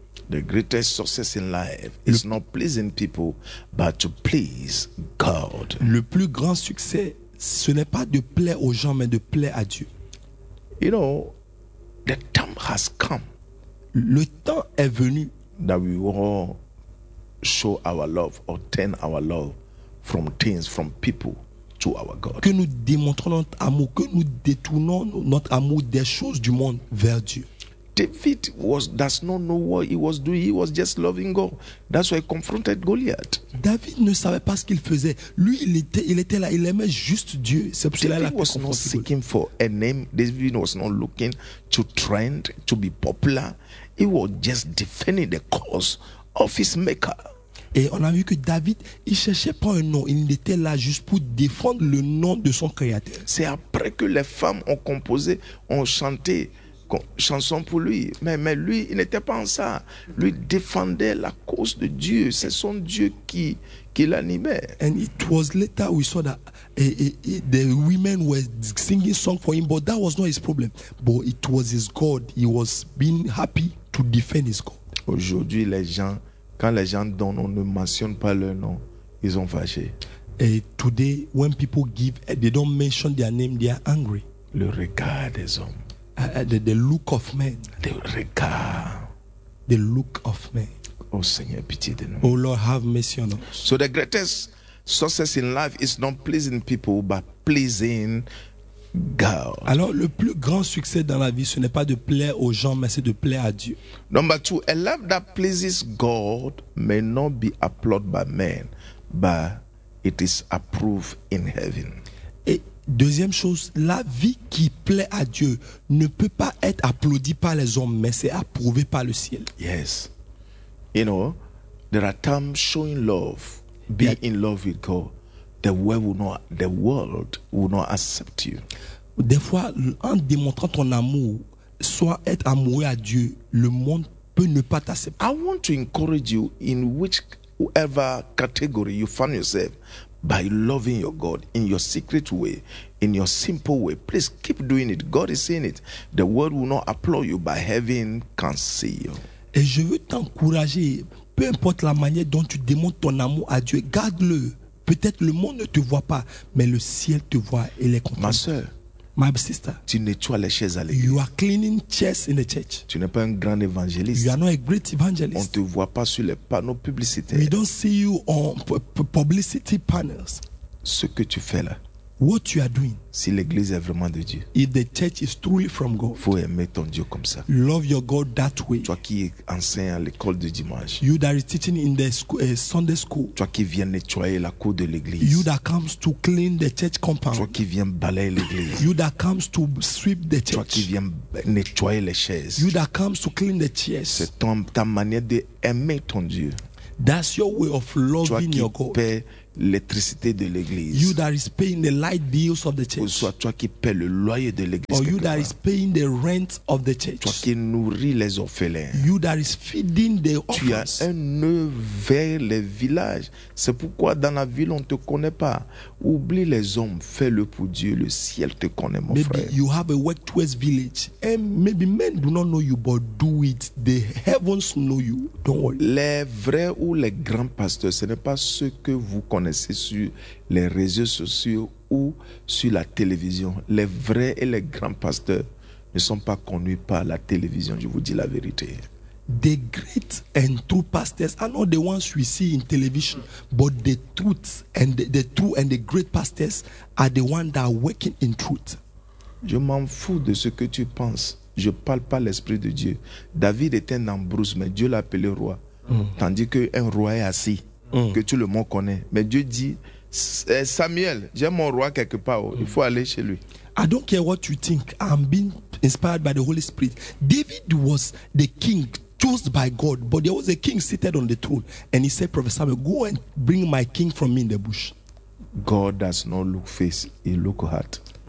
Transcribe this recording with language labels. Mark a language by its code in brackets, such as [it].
[en] The greatest success in life is not pleasing people, but to please God. [fr] Le plus grand succès, ce n'est pas de plaire aux gens, mais de plaire à Dieu. [en] You know, the time has come. [fr] Le temps est venu. [en] That we all show our love or turn our love from things, from people to our God. [fr] Que nous démontrons notre amour, que nous détournons notre amour des choses du monde vers Dieu. [en] David does not know what he was doing. He was just loving God. That's why he confronted Goliath. [fr] David ne savait pas ce qu'il faisait. Lui, il était là, il aimait juste Dieu. C'est pour cela qu'il a confronté Goliath. [en] David was not seeking for a name. David was not looking to trend, to be popular. He was just defending the cause of his maker. [fr] Et on a vu que David, il cherchait pas un nom, il était là juste pour défendre le nom de son créateur. C'est après que les femmes ont composé, ont chanté chanson pour lui, mais lui, il n'était pas en ça. Lui défendait la cause de Dieu, c'est son Dieu qui l'animait. [en] And it was later we saw that the women were singing song for him, but that was not his problem. But it was his God. He was being happy to defend his God. [fr] Aujourd'hui, les gens, quand les gens donnent, on ne mentionne pas leur nom, ils sont fâchés. [en] Et today, when people give, they don't mention their name, they are angry. [fr] Le regard des hommes. [en] The look of men. [fr] Le regard. [en] The look of men. [fr] Oh Seigneur, pitié de nous. [en] Oh Lord, have mercy on us. So the greatest Success in life is not pleasing people, but pleasing God. [fr] Alors, le plus grand succès dans la vie, ce n'est pas de plaire aux gens, mais c'est de plaire à Dieu. [en] Number two, a life that pleases God may not be applauded by men, but it is approved in heaven. [fr] Et deuxième chose, la vie qui plaît à Dieu ne peut pas être applaudie par les hommes, mais c'est approuvée par le ciel. [en] Yes. You know, there are times showing love, being in love with God, the world will not accept you. [fr] Des fois, en démontrant ton amour, soit être amoureux à Dieu, le monde peut ne pas t'accepter. [en] I want to encourage you in whichever category you find yourself, by loving your God in your secret way, in your simple way. Please keep doing it. God is seeing it. The world will not applaud you, but heaven can see you. [fr] Et je veux t'encourager, peu importe la manière dont tu démontres ton amour à Dieu, garde-le. Peut-être le monde ne te voit pas, mais le ciel te voit et les comprend. Ma sœur, [en] my sister, [fr] tu nettoies les chaises à l'église. [en] You are cleaning chairs in the church. [fr] Tu n'es pas un grand évangéliste. [en] You are not a great evangelist. [fr] On te voit pas sur les panneaux publicitaires. [en] We don't see you on publicity panels. [fr] Ce que tu fais là, [en] what you are doing, [fr] si l'église est vraiment de Dieu, [en] if the church is truly from God, [fr] faut aimer ton Dieu comme ça. [en] Love your God that way. [fr] Toi qui enseignes à l'école de dimanche, [en] you that is teaching in the Sunday school, [fr] toi qui viens nettoyer la cour de l'église, [en] you that comes to clean the church compound, [fr] toi qui viens balayer l'église, [en] you that comes to sweep the church, [fr] toi qui viens nettoyer les chaises, [en] you that comes to clean the chairs. [fr] C'est ta manière de aimer ton Dieu. [en] That's your way of loving [fr] toi qui [en] your God. [fr] Paie l'électricité de l'église. [en] You that is paying the light bills of the church. [fr] Ou soit toi qui paie le loyer de l'église. [en] Or you that is paying the rent of the church. [fr] Toi qui nourris les orphelins. [en] You that is feeding the orphans. [fr] Tu as un nœud vers les villages. C'est pourquoi dans la ville on te connaît pas. Oublie les hommes, fais-le pour Dieu. Le ciel te connaît, mon [en] maybe [fr] frère. [en] Maybe you have a work towards village, and maybe men do not know you, but do it. The heavens know you. Don't worry. [fr] Les vrais ou les grands pasteurs, ce n'est pas ce que vous connaissez sur les réseaux sociaux ou sur la télévision. Les vrais et les grands pasteurs ne sont pas connus par la télévision. Je vous dis la vérité. [en] The great and true pastors are not the ones we see in television, but the truth and the true and the great pastors are the ones that are working in truth. [fr] Je m'en fous de ce que tu penses. Je parle pas l'esprit de Dieu. David était un ambrose, mais Dieu l'a appelé roi. Tandis qu'un roi est assis, que tout le monde connaît. Mais Dieu dit, Samuel, j'ai mon roi quelque part, il faut aller chez lui. [en] I don't care what you think. I'm being inspired by the Holy Spirit. David was the king chosen by God, but there was a king seated on the throne, and he said, "Prophet Samuel, go and bring my king from me in the bush." God does not look face; he look heart.